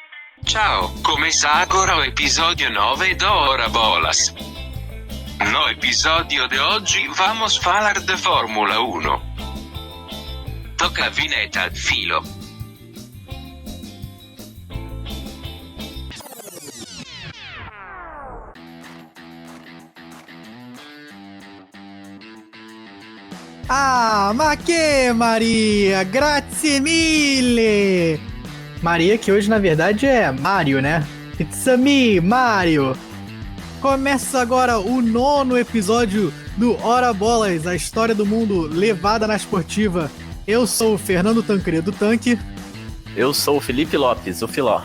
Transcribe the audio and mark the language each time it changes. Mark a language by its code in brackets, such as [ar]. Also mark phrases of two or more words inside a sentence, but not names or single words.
[pt] Ciao, começa agora o episódio 9 do Ora Bolas. No episódio de hoje vamos falar de Fórmula 1. Toca a vinheta, Filo. [it] Ah, ma che Maria, grazie mille! [pt] Maria, que hoje na verdade é Mario, né? [en] It's a me, Mario! [pt] Começa agora o 9º episódio do Ora Bolas, a história do mundo levada na esportiva. Eu sou o Fernando Tancredo Tanque. Eu sou o Felipe Lopes, o Filó.